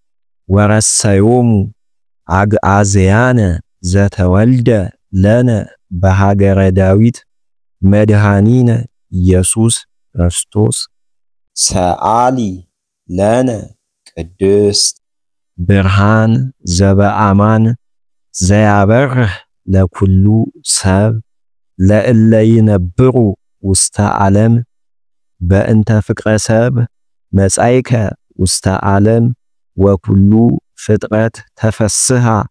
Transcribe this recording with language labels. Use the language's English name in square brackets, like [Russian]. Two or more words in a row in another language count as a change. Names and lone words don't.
[Geez] ወረሰዮሙ አግዓዝያነ ዘተወልደ ለነ በሃገረ ዳዊት መድኃኒነ ኢየሱስ ክርስቶስ ሰአሊ ለነ ቅድስት ብርሃን ዘበአማን ዘያበርህ ለኩሉ ሰብ ለእለ ይነብሩ ውስተ ዓለም በእንተ ፍቅረ ሰብ መጻይከ ውስተ ዓለም ወኩሉ ፍጥረት ተፈስሃ